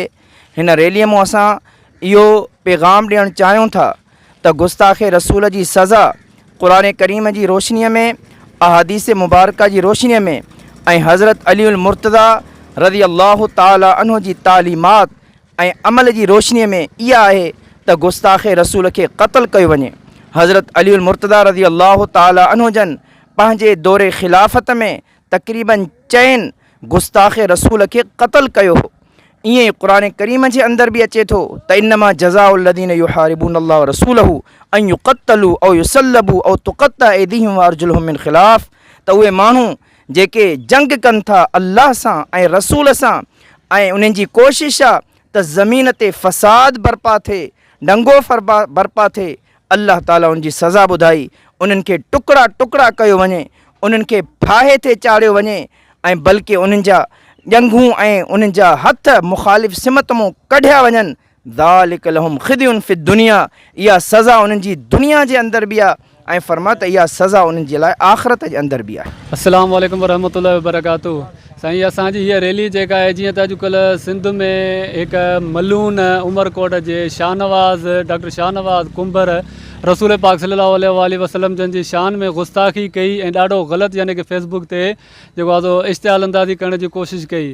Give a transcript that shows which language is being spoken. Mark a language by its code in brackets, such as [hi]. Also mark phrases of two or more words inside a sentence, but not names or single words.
[sd] हिन रैलीअ में असां इहो पैगाम ॾियणु चाहियूं था त गुस्ताख़ रसूल जी सज़ा क़ुरान करीम जी रोशनीअ में, अहादीस मुबारका जी रोशनीअ में ऐं हज़रत अली मुर्तज़ा [ar] رضي الله تعالى عنه [sd] जी तालीमात ऐं अमल जी रोशनीअ में इहा आहे त गुस्ताख़ रसूल खे क़त्ल कयो वञे। हज़रत अली मुर्तज़ा [ar] رضي الله تعالى عنه [sd] जन पंहिंजे दौरे ख़िलाफ़त में तक़रीबन चइनि गुस्ताख़ रसूल खे क़त्ल कयो हो। ईअं ई क़ुरान करीम जे अंदरि बि अचे थो त [ar] إنما جزاء الذين يحاربون الله ورسوله أن يقتلوا أو يصلبوا أو تقطع أيديهم وأرجلهم من خلاف, [sd] त उहे माण्हू जेके जंग कनि था अल्लाह सां ऐं रसूल सां ऐं उन्हनि जी कोशिशि आहे त ज़मीन ते फ़साद बर्पा थिए, दंगो बर्पा थिए, अल्लाह ताला उनजी सज़ा ॿुधाई, उन्हनि खे टुकड़ा टुकड़ा कयो वञे, उन्हनि खे फाहे ते चाढ़ियो वञे ऐं बल्कि उन्हनि जा ॼंघूं ऐं उन्हनि जा हथ मुख़ालिफ़ सिमत मां कढिया वञनि। [ar] ذلك لهم خزي في الدنيا, [sd] इहा सज़ा उन्हनि जी दुनिया जे अंदरि बि आहे ऐं फ़रमाए त इहा सज़ा उन्हनि जे लाइ आख़िरत जे अंदरि बि आहे। [ar] السلام عليكم ورحمة الله وبركاته. [sd] साईं, असांजी हीअ रैली जेका आहे, जीअं त अॼुकल्ह सिंध में हिकु मलून उमरकोट जे शाहनवाज़ डॉक्टर शाहनवाज़ कुंभर रसूल पाक [ar] صلى الله عليه وسلم [sd] जन जी शान में गुस्ताखी कई ऐं ॾाढो ग़लति यानी कि फेसबुक ते जेको आहे सो इश्तिहाल अंदाज़ी करण जी कोशिशि कई।